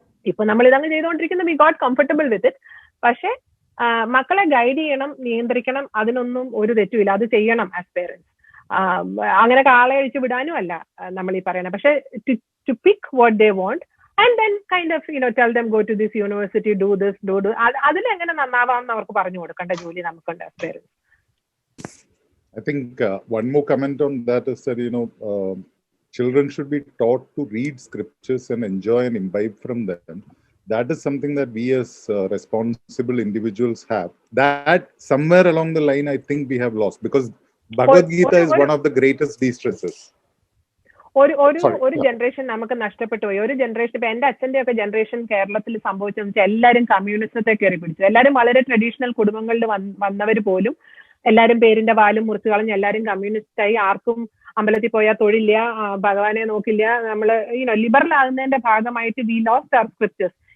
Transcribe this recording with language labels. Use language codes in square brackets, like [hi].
[ml] ഇപ്പൊ നമ്മൾ ഇതങ്ങ് ചെയ്തുകൊണ്ടിരിക്കുന്ന [en] We got comfortable with it. [ml] പക്ഷെ മക്കളെ ഗൈഡ് ചെയ്യണം, നിയന്ത്രിക്കണം, അതിനൊന്നും ഒരു തെറ്റുമില്ല. അത് ചെയ്യണം [en] As parents. [ml] അങ്ങനെ കാളെ അഴിച്ചു വിടാനും അല്ല നമ്മൾ ഈ പറയണത്. [en] പക്ഷെ to pick what they want and then kind of tell them go to this university, do this, do [ml] അതിലെങ്ങനെ നന്നാവാമെന്ന് അവർക്ക് പറഞ്ഞു കൊടുക്കേണ്ട ജോലി നമുക്കുണ്ട് [en] As parents. I think one more comment on that is that, children should be taught to read scriptures and enjoy and imbibe from them. That is something that we as responsible individuals have. That somewhere along the line, I think we have lost, because Bhagavad Gita is one of the greatest de-stressors. [ml] ഒരു generation നമുക്ക് നഷ്ടപ്പെട്ടു പോയി. ഒരു generation, ഇപ്പൊ എന്റെ അച്ഛന്റെ ഒക്കെ generation കേരളത്തിൽ സംഭവിച്ചതെന്ന് വെച്ചാൽ എല്ലാവരും കമ്മ്യൂണിസത്തെ കയറി പിടിച്ചു. എല്ലാവരും വളരെ ട്രഡീഷണൽ കുടുംബങ്ങളിൽ വന്നവർ പോലും എല്ലാവരും പേരിന്റെ വാലും മുറിച്ചു കളഞ്ഞ് എല്ലാവരും കമ്മ്യൂണിസ്റ്റായി. ആർക്കും അമ്പലത്തിൽ പോയാൽ തൊഴില്ല, ഭഗവാനെ നോക്കില്ല. നമ്മള് ലിബറൽ ആകുന്നതിന്റെ ഭാഗമായിട്ട് [en] We lost our scriptures.